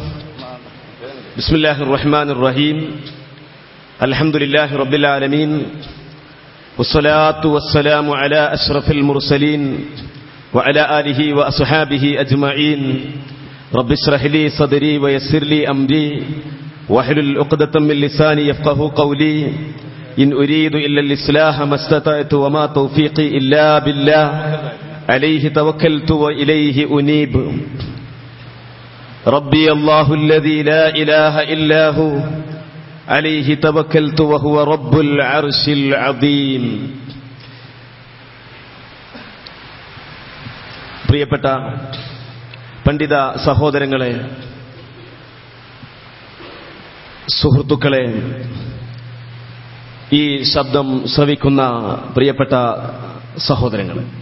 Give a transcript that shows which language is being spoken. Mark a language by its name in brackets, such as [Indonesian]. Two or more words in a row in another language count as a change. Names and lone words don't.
[Arabic] بسم الله الرحمن الرحيم. الحمد لله رب العالمين. والصلاة والسلام على أشرف المرسلين وعلى آله وأصحابه أجمعين. رب اشرح لي صدري ويسر لي أمري واحلل عقدة من لساني يفقهوا قولي. إن أريد إلا الإصلاح ما استطعت وما توفيقي إلا بالله عليه توكلت وإليه أنيب. ربي الله الذي لا إله إلا هو عليه توكلت وهو رب العرش العظيم. [Malayalam] പ്രിയപ്പെട്ട പണ്ഡിത സഹോദരങ്ങളെ, സുഹൃത്തുക്കളെ, ഈ ശബ്ദം ശ്രവിക്കുന്ന പ്രിയപ്പെട്ട സഹോദരങ്ങളെ,